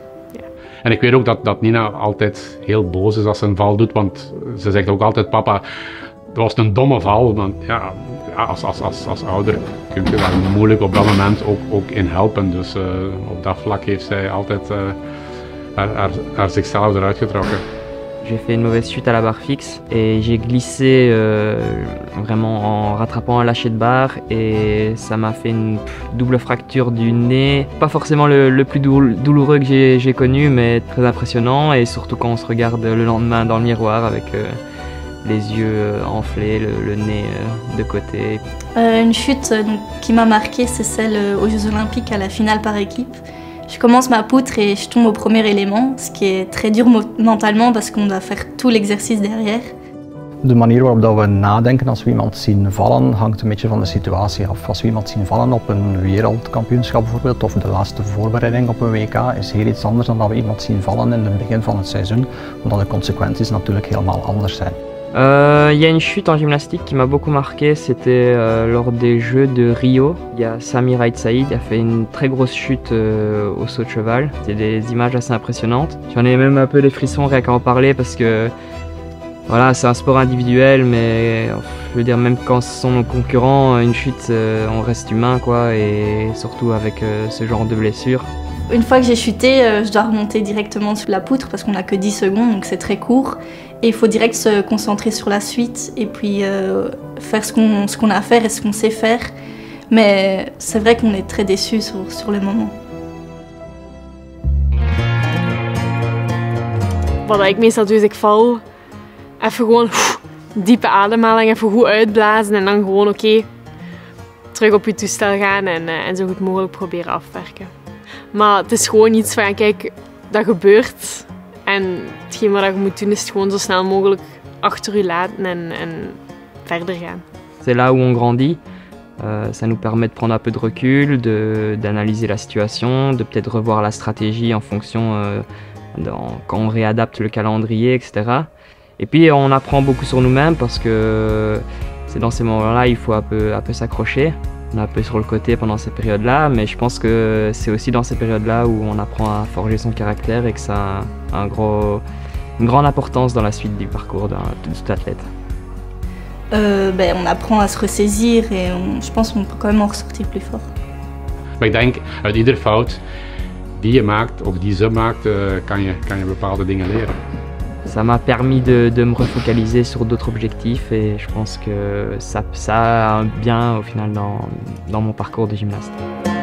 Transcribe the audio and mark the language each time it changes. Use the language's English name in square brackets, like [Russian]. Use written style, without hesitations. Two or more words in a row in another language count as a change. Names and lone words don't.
[Dutch] En ik weet ook dat Nina altijd heel boos is als ze een val doet, want ze zegt ook altijd, papa, dat was een domme val. Want ja, als ouder kun je daar moeilijk op dat moment ook in helpen. Dus op dat vlak heeft zij altijd haar zichzelf eruit getrokken. [French] J'ai fait une mauvaise chute à la barre fixe et j'ai glissé vraiment en rattrapant un lâcher de barre et ça m'a fait une double fracture du nez. Pas forcément le plus douloureux que j'ai connu, mais très impressionnant et surtout quand on se regarde le lendemain dans le miroir avec les yeux enflés, le nez de côté. Une chute qui m'a marquée, c'est celle aux Jeux Olympiques à la finale par équipe. Je commence ma poutre et je tombe au premier élément, ce qui est très dur mentalement parce qu'on doit faire tout l'exercice derrière. [Dutch] De manier waarop we nadenken als we iemand zien vallen hangt een beetje van de situatie af. Als we iemand zien vallen op een wereldkampioenschap bijvoorbeeld of de laatste voorbereiding op een WK is heel iets anders dan dat we iemand zien vallen in het begin van het seizoen, omdat de consequenties natuurlijk helemaal anders zijn. [French] Il y a une chute en gymnastique qui m'a beaucoup marqué, c'était lors des Jeux de Rio. Il y a Sami Raid Saïd qui a fait une très grosse chute au saut de cheval. C'était des images assez impressionnantes. J'en ai même un peu des frissons rien qu'à en parler parce que voilà, c'est un sport individuel, mais je veux dire même quand ce sont nos concurrents, une chute, on reste humain quoi, et surtout avec ce genre de blessure. Une fois que j'ai chuté, je dois remonter directement sur la poutre parce qu'on n'a que 10 secondes, donc c'est très court. Et il faut direct se concentrer sur la suite et puis faire ce qu'on a à faire et ce qu'on sait faire. Mais c'est vrai qu'on est très déçus sur le moment. [Dutch] Wat ik meestal doe is ik val, even gewoon diepe ademhaling, even goed uitblazen en dan gewoon terug op je toestel gaan en zo goed mogelijk proberen afwerken. Maar het is gewoon iets van, kijk, dat gebeurt. En hetgeen wat je moet doen is het gewoon zo snel mogelijk achter je laten en verder gaan. [French] C'est là où on grandit. Ça nous permet de prendre un peu de recul, d'analyser la situation, de peut-être revoir la stratégie en fonction quand on réadapte le calendrier, etc. Et puis on apprend beaucoup sur nous-mêmes parce que c'est dans ces moments-là il faut un peu s'accrocher. On est un peu sur le côté pendant ces périodes-là, mais je pense que c'est aussi dans ces périodes-là où on apprend à forger son caractère et que ça a une grande importance dans la suite du parcours de tout athlète. On apprend à se ressaisir et je pense qu'on peut quand même en ressortir plus fort. [Dutch] Maar ik denk, uit iedere fout die je maakt of die ze maakt, kan je bepaalde dingen leren. [French] Ça m'a permis de me refocaliser sur d'autres objectifs et je pense que ça a un bien au final dans mon parcours de gymnaste.